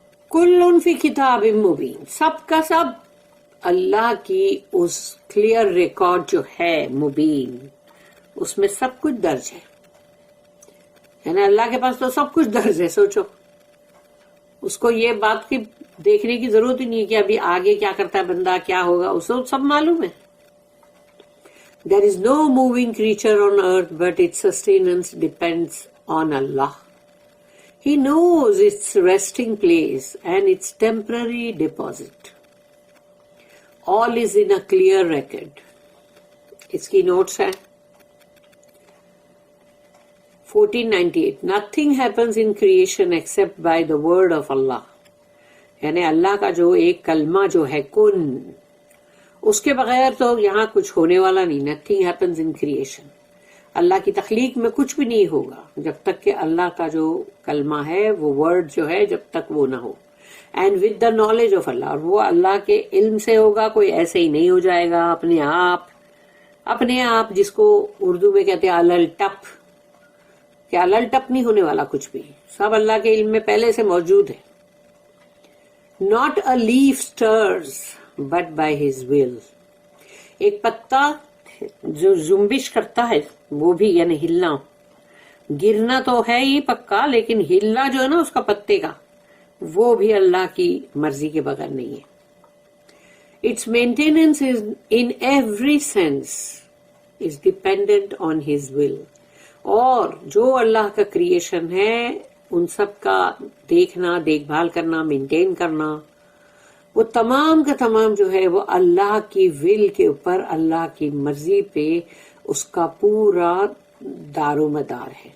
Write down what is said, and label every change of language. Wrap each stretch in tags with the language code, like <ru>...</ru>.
<ur>کل فی کتاب مبین، سب کا سب اللہ کی اس کلیئر ریکارڈ جو ہے مبین، اس میں سب کچھ درج ہے. یعنی اللہ کے پاس تو سب کچھ درج ہے. سوچو اس کو یہ بات کی دیکھنے کی ضرورت ہی نہیں ہے کہ ابھی آگے کیا کرتا ہے بندہ، کیا ہوگا، اس کو سب معلوم ہے.</ur> <en>There is no moving creature on earth but its sustenance depends on Allah. He knows its resting place and its temporary deposit. All is in a clear record.</en> <ur>اس کی نوٹس ہے 1498.</ur> <en>Nothing happens in creation except by the word of Allah.</en> <ur>یعنی اللہ کا جو ایک کلمہ جو ہے کن، اس کے بغیر تو یہاں کچھ ہونے والا نہیں.</ur> <en>Nothing happens in creation.</en> <ur>اللہ کی تخلیق میں کچھ بھی نہیں ہوگا جب تک کہ اللہ کا جو کلمہ ہے وہ ورڈ جو ہے جب تک وہ نہ ہو.</ur> <en>and with the knowledge of Allah,</en> <ur>اور وہ اللہ کے علم سے ہوگا. کوئی ایسے ہی نہیں ہو جائے گا اپنے آپ جس کو اردو میں کہتے ہیں الل ٹپ، کہ الل ٹپ نہیں ہونے والا کچھ بھی، سب اللہ کے علم میں پہلے سے موجود ہے.</ur> <en>Not a leaf stirs but by his will.</en> <ur>ایک پتا جو زمبش کرتا ہے وہ بھی یعنی ہلنا، گرنا تو ہے ہی پکا، لیکن ہلنا جو ہے نا اس کا پتے کا، وہ بھی اللہ کی مرضی کے بغیر نہیں ہے.</ur> <en>Its maintenance is in every sense is dependent on his will.</en> <ur>اور جو اللہ کا کریشن ہے ان سب کا دیکھنا، دیکھ بھال کرنا، مینٹین کرنا، وہ تمام کا تمام جو ہے وہ اللہ کی ول کے اوپر، اللہ کی مرضی پہ اس کا پورا دار و مدار ہے.</ur>